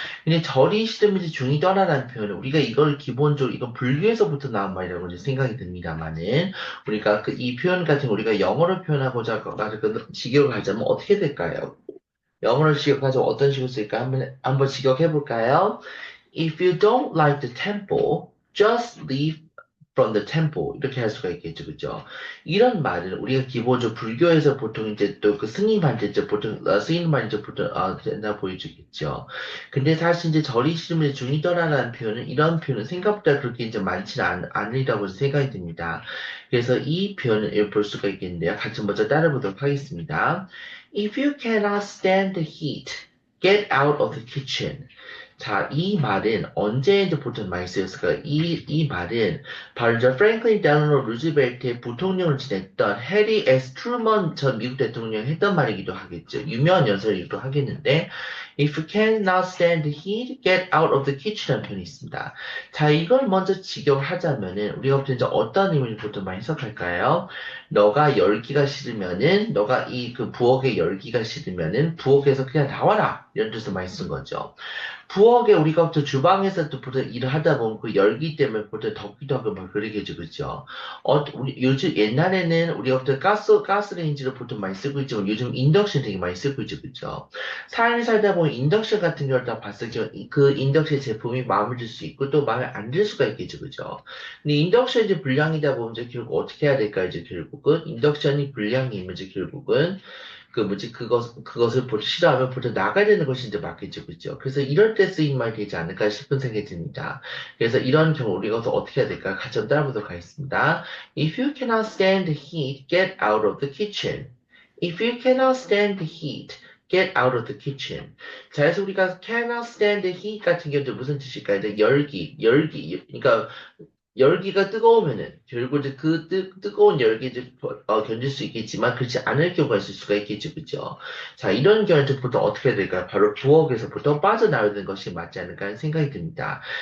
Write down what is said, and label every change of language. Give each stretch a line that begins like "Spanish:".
Korean: 근데 절이 싫음, 이제 중이 떠나라는 표현은 우리가 이걸 기본적으로 이건 불교에서부터 나온 말이라고 이제 생각이 듭니다만은 우리가 그 이 표현 같은 거 우리가 영어로 표현하고자 가지고 직역을 하자면 어떻게 될까요? 영어로 직역하자면 어떤 식으로 쓸까? 한번 직역해 볼까요?
English: If you don't like the temple, just leave from the temple.
Korean: 이렇게 할 수가 있겠죠, 그죠? 이런 말은 우리가 기본적으로 불교에서 보통 이제 또 그 스님한테 이제 보통 쓰이는 말이 이제 보통 된다 보여주겠죠. 근데 사실 이제 절이 싫으면 중이 떠나라는 표현은 이런 표현은 생각보다 그렇게 이제 많지는 않으리라고 생각이 듭니다. 그래서 이 표현을 볼 수가 있겠는데요. 같이 먼저 따라보도록 하겠습니다.
English: If you cannot stand the heat, get out of the kitchen.
Korean: 자, 이 말은 언제 이제 보통 많이 쓰였을까요? 이 말은 바로 이제 프랭클린 델ano 루즈벨트의 부통령을 지냈던 해리 S. 트루먼 전 미국 대통령이 했던 말이기도 하겠죠. 유명한 연설이기도 하겠는데,
English: If you cannot stand the heat, get out of the kitchen이라는 표현이 있습니다.
Korean: 자, 이걸 먼저 직역하자면은 우리가 보통 이제 어떤 의미를 보통 많이 해석할까요? 너가 열기가 싫으면은 너가 이 그 부엌에 열기가 싫으면은 부엌에서 그냥 나와라 이런 뜻을 많이 쓴 거죠. 부엌에 우리가 또 주방에서 또 보통 일을 하다 보면 그 열기 때문에 보통 덥기도 하고 막 그러겠죠, 그죠? 우리 요즘 옛날에는 우리가 보통 가스레인지를 보통 많이 쓰고 있지만 요즘 인덕션 되게 많이 쓰고 있죠, 그죠? 삶이 살다 보면 인덕션 같은 경우를 다 봤을 경우 그 인덕션 제품이 마음에 들 수 있고 또 마음에 안 들 수가 있겠죠, 그죠? 근데 인덕션이 이제 불량이다 보면 이제 결국 어떻게 해야 될까, 이제 결국은 인덕션이 불량이면 이제 결국은 그 뭐지 그것을 싫어하면 보통 나가야 되는 것이 이제 맞겠죠, 그죠? 그래서 이럴 때 쓰인 말이 되지 않을까 싶은 생각이 듭니다. 그래서 이런 경우 우리가 또 어떻게 해야 될까? 같이 한번 따라보도록 하겠습니다.
English: If you cannot stand the heat, get out of the kitchen. If you cannot stand the heat, get out of the kitchen.
Korean: 자, 그래서 우리가
English: cannot stand the heat
Korean: 같은 경우는 무슨 뜻일까요? 이제 그러니까 열기가 뜨거우면은 결국 이제 그 뜨거운 열기 이제 견딜 수 있겠지만 그렇지 않을 경우가 있을 수가 있겠죠, 그죠? 자, 이런 경우는 보통 어떻게 해야 될까요? 바로 부엌에서 보통 빠져나와야 되는 것이 맞지 않을까 하는 생각이 듭니다.